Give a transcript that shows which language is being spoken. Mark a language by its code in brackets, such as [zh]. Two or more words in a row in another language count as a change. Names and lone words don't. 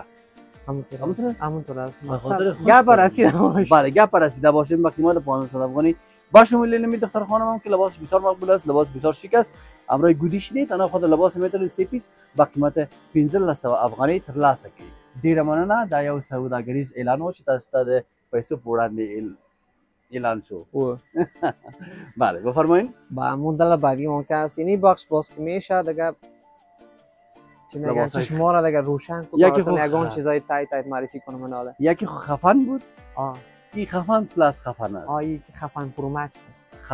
[fa] همونطور است. گپ رسیده باشه. بله گپ رسیده باشیم با قیمت 500 افغانی با شمول لیمی دختر خانم هم که لباس بسیار مقبول است، لباس بسیار شیک است. امروی گودیش نیست تنها خود لباس میتونید 3 پیس با قیمت 1500 افغانی [ps] ترلاسه کی. ډیره مننه دا یو سوداګریز اعلان و چې تاسو ته د پیسو په وړاندې اعلان شو. [fa] بله بفرمایید. با مدل بعدی ممکن است اینی باکس باز که میشه دیگه چی میگن چشما را دیگه روشن کنه یگان چیزای تایت معرفی کنم مناله. یکی خفن بود. این خفن پلاس خفن است. این خفن پرو مکس است.